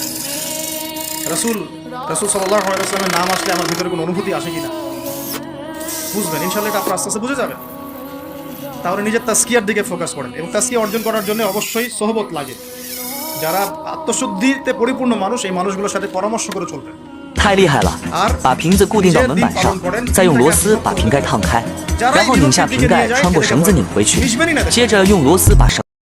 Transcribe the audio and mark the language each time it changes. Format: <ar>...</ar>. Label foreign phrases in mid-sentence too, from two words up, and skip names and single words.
<bn>রাসূল সাল্লাল্লাহু আলাইহি ওয়াসাল্লামের নাম আসলে আমার ভিতরে কোনো অনুভূতি আসে কিনা বুঝবেন। ইনশাআল্লাহ এটা আপনারা আস্তে আস্তে বুঝে যাবেন। তাহলে নিজের তাজকিয়ার দিকে ফোকাস করেন। এবং তাজকিয়া অর্জন করার জন্য অবশ্যই সোহবত লাগে। যারা আত্মশুদ্ধিতে পরিপূর্ণ মানুষ, এই মানুষগুলোর সাথে পরামর্শ করে চলবেন।</bn> <zh>太厉害了！把瓶子固定到门板上，再用螺丝把瓶盖烫开，然后拧下瓶盖，穿过绳子拧回去，接着用螺丝把绳。</zh>